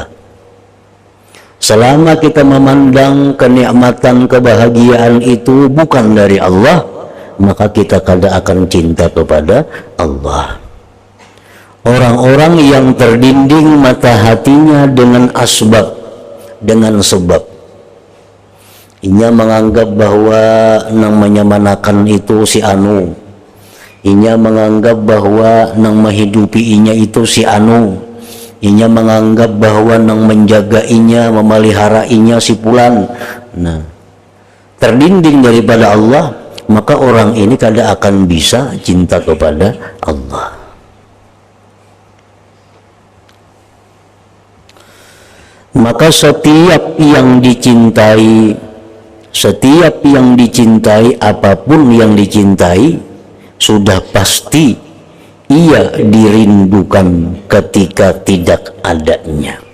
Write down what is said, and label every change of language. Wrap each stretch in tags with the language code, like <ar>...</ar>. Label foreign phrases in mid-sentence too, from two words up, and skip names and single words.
<bjn>Selama kita memandang kenikmatan, kebahagiaan itu bukan dari Allah, maka kita kada akan cinta kepada Allah.</bjn> <id>Orang-orang yang terdinding mata hatinya dengan asbab, dengan sebab,</id> <bjn>inya menganggap bahwa nang menyamanakan itu si anu, inya menganggap bahwa nang menghidupi inya itu si anu, inya menganggap bahwa nang menjaga inya, memelihara inya si fulan. Nah, terdinding daripada Allah, maka orang ini kada akan bisa cinta kepada Allah.</bjn> <id>Maka setiap yang dicintai, setiap yang dicintai, apapun yang dicintai, sudah pasti ia dirindukan ketika tidak adanya.</id>